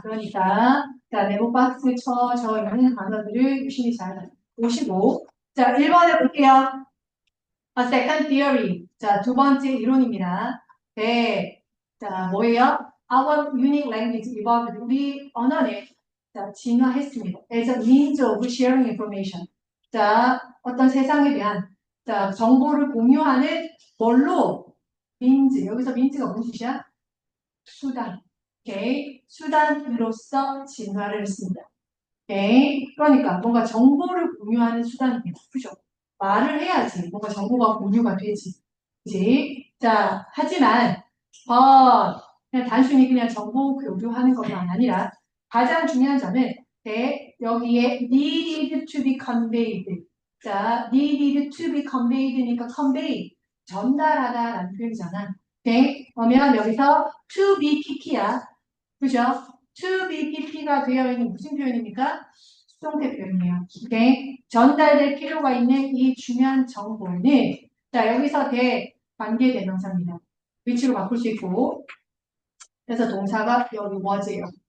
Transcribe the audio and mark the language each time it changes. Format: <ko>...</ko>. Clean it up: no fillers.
<ko>그러니까, 자, 네모박스 쳐져 있는 단어들을 유심히 잘 보시고. 자, 1번에 볼게요.</ko> <en>A second theory.</en> <ko>자, 두 번째 이론입니다. 네. 자, 뭐예요?</ko> <en>Our unique language evolved.</en> <ko>우리 언어는 자, 진화했습니다.</ko> <en>As a means of sharing information.</en> <ko>자, 어떤 세상에 대한 자, 정보를 공유하는 뭘로?</ko> <en>means.</en> <ko>여기서 means가 무슨 뜻이야? 수단. 오케이. 수단으로서 진화를 했습니다. 오케이. 그러니까 뭔가 정보를 공유하는 수단입니다. 그죠? 말을 해야지 뭔가 정보가 공유가 되지. 그지? 자, 하지만 그냥 단순히 그냥 정보 교류하는 것만 아니라 가장 중요한 점은 여기에</ko> <en>needed to be conveyed.</en> <ko>자,</ko> <en>needed to be conveyed</en> <ko>니까 convey 전달하다라는 표현이잖아. 오케이? 그러면 여기서 to be pp야. 그죠? to be pp가 되어 있는 무슨 표현입니까? 수동태 표현이에요. 오케이? 전달될 필요가 있는 이 중요한 정보는 자 여기서 관계 대명사입니다. 위치로 바꿀 수 있고 그래서 동사가 여기 was예요.</ko>